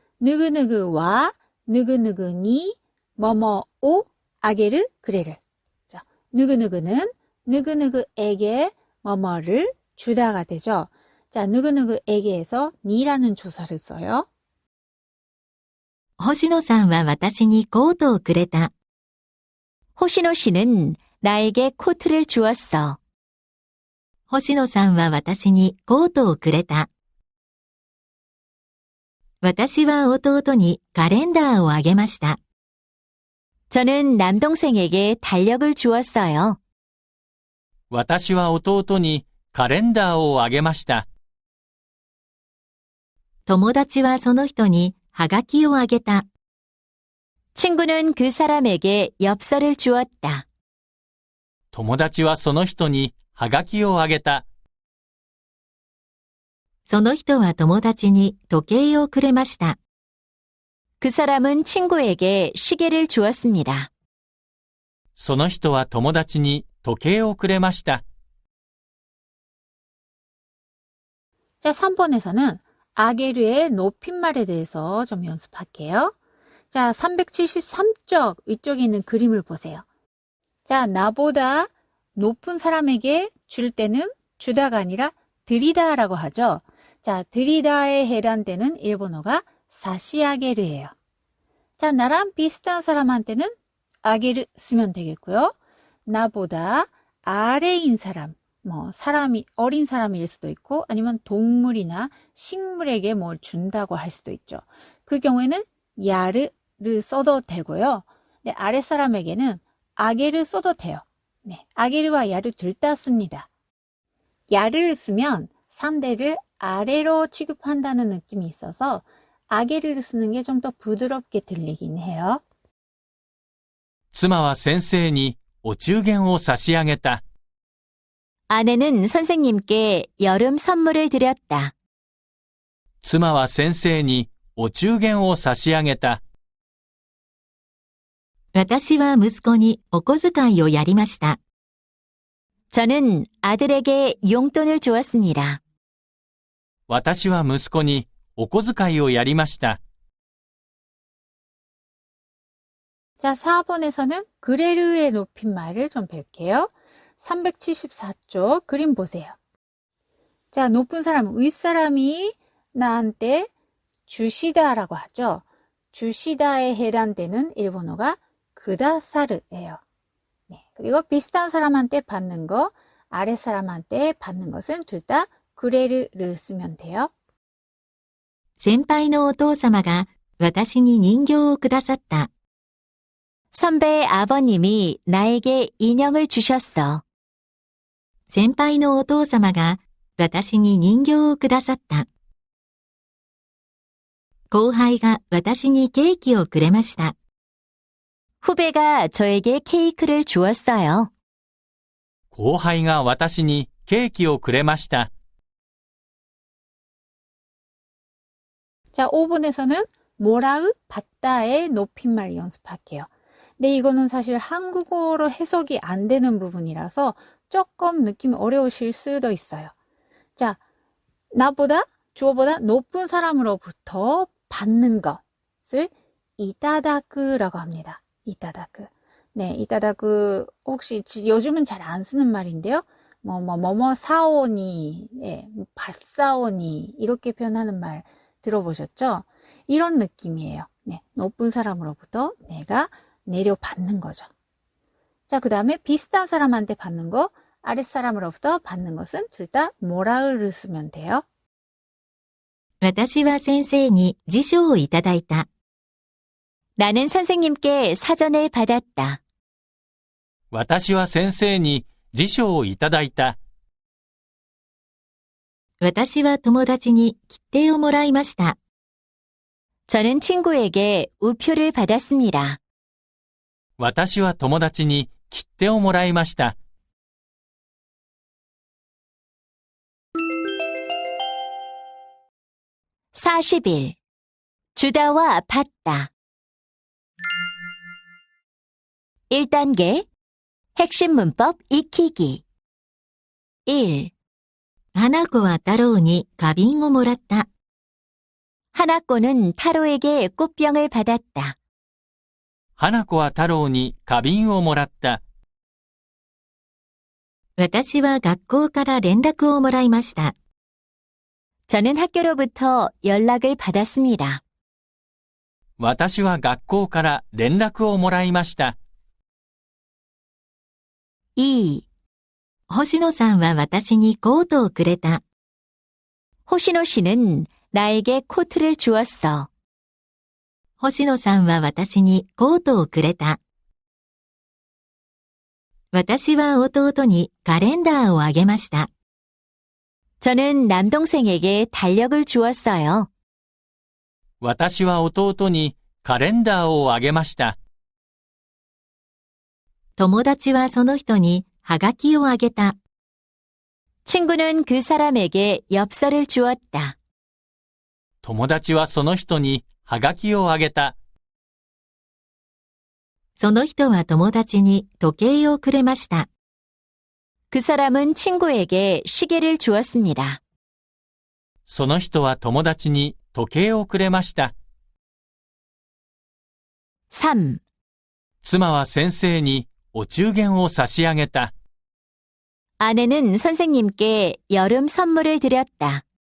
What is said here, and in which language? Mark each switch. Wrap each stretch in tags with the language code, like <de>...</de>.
<ko>누구누구와 누구누구니 뭐뭐오 아게르 그래를. 자, 누구누구는 누구누구에게 뭐뭐를 주다가 되죠. 자, 누구누구에게에서 니라는 조사를 써요.</ko> <ja>星野さんは私にコートをくれた.</ja> <ko>호시노 씨는 나에게 코트를 주었어.</ko> <ja>星野さんは私にコートをくれた. 私は弟にカレンダーをあげました.</ja> <ko>저는 남동생에게 달력을 주었어요.</ko> <ja>私は弟にカレンダーをあげました。友達はその人にはがきをあげた.</ja> <ko>친구는 그 사람에게 엽서를 주었다.</ko> <ja>友達はその人にはがきをあげた。その人は友達に時計をくれました.</ja> <ko>그 사람은 친구에게 시계를 주었습니다.</ko> <ja>その人は友達に時計をくれました。</ja> <ko>자, 3번에서는 아게르의 높임말에 대해서 좀 연습할게요. 자, 373쪽 위쪽에 있는 그림을 보세요. 자, 나보다 높은 사람에게 줄 때는 주다가 아니라 드리다라고 하죠. 자, 드리다에 해당되는 일본어가 사시아게르예요. 자, 나랑 비슷한 사람한테는 아게르 쓰면 되겠고요. 나보다 아래인 사람, 사람이 어린 사람일 수도 있고 아니면 동물이나 식물에게 뭘 준다고 할 수도 있죠. 그 경우에는 야르를 써도 되고요. 네, 아랫사람에게는 아게를 써도 돼요. 네, 아게르와 야르 둘 다 씁니다. 야르를 쓰면 상대를 아래로 취급한다는 느낌이 있어서 아게를 쓰는 게 좀 더 부드럽게 들리긴 해요.</ko> <ja>妻は先生にお中元を差し上げた。</ja> <ko>아내는 선생님께 여름 선물을 드렸다.</ko> <ja>妻は先生にお中元を差し上げた。私は息子にお小遣いをやりました.</ja> <ko>저는 아들에게 용돈을 주었습니다.</ko> <ja>私は息子にお小遣いをやりました。</ja> <ko>자, 4번에서는 그레르의 높임말을 좀 볼게요. 374쪽 그림 보세요. 자, 높은 사람, 윗사람이 나한테 주시다라고 하죠. 주시다에 해당되는 일본어가 그다사르예요. 네, 그리고 비슷한 사람한테 받는 거, 아랫사람한테 받는 것은 둘 다 그레르를 쓰면 돼요.</ko> <ja>先輩のお父様が私に人形をくださった.</ja> <ko>선배의 아버님이 나에게 인형을 주셨어.</ko> <ja>先輩のお父様が私に人形をくださった. 後輩が私にケーキをくれました.</ja> <ko>후배가 저에게 케이크를 주었어요.</ko> <ja>後輩が私にケーキをくれました。</ja> <ko>자, 5번에서는 뭐라으 받다의 높임말 연습할게요. 근데 이거는 사실 한국어로 해석이 안 되는 부분이라서 조금 느낌이 어려우실 수도 있어요. 자, 나보다, 주어보다 높은 사람으로부터 받는 것을 이타다크라고 합니다. 이타다크. 네, 이타다크 혹시 요즘은 잘 안 쓰는 말인데요. 뭐뭐 사오니, 예, 받사오니 이렇게 표현하는 말 들어보셨죠? 이런 느낌이에요. 네, 높은 사람으로부터 내가 내려받는 거죠. 자, 그 다음에 비슷한 사람한테 받는 거, 아랫사람으로부터 받는 것은 둘 다 뭐라를 쓰면 돼요.</ko> <ja>私は先生に辞書をいただいた。</ja> <ko>나는 선생님께 사전을 받았다.</ko> <ja>私は先生に辞書をいただいた。私は友達に切手をもらいました。</ja> <ko>저는 친구에게 우표를 받았습니다.</ko> <ja>私は友達に切手をもらいました。</ja> <ko>40일. 주다와 받다. 1단계. 핵심 문법 익히기. 1.</ko> <ja>花子は太郎に花瓶をもらった。</ja> <ko>花子는 타로에게 꽃병을 받았다.</ko> <ja>花子は太郎に花瓶をもらった。私は学校から連絡をもらいました。</ja> <ko>저는 학교로부터 연락을 받았습니다.</ko> <ja>私は学校から連絡をもらいました。</ja> <ko>2.</ko> <ja>星野さんは私にコートをくれた。</ja> <ko>호시노 씨는 나에게 코트를 주었어.</ko> <ja>星野さんは私にコートをくれた。私は弟にカレンダーをあげました。</ja> <ko>저는 남동생에게 달력을 주었어요.</ko> <ja>私は弟にカレンダーをあげました。友達はその人にはがきをあげた。</ja> <ko>친구는 그 사람에게 엽서를 주었다.</ko> <ja>友達はその人にはがきをあげた。その人は友達に時計をくれました。</ja> <ko>그 사람은 친구에게 시계를 주었습니다.</ko> <ja>その人は友達に時計をくれました。</ja> <ko>3.</ko> <ja>妻は先生にお中元を差し上げた。</ja> <ko>아내는 선생님께 여름 선물을 드렸다.</ko>